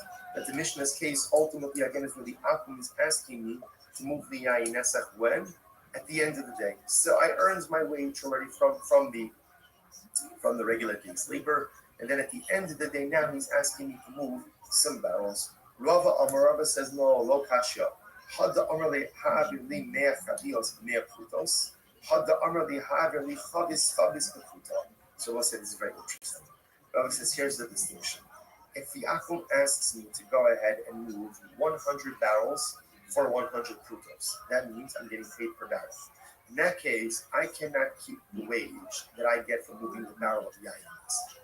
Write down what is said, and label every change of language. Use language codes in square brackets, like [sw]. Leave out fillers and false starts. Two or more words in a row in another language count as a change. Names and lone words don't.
[en] That the Mishnah's case ultimately again is where the Akum is asking me to move the [he] יין נסך [en] when? At the end of the day. So I earned my wage already from the regular day's labor, and then at the end of the day now he's asking me to move some barrels. Rava says no, [arc] לא קשיא. הא דאמר לי העבר לי מאה חביות מאה פרוטות. הא דאמר לי העבר לי חבית בפרוטה. [en] So we'll say this is very interesting. Rava says here's the distinction. If the Akum asks me to go ahead and move 100 barrels for 100 prutos, that means I'm getting paid per barrel. In that case, I cannot keep the wage that I get from moving the barrel of Yayin.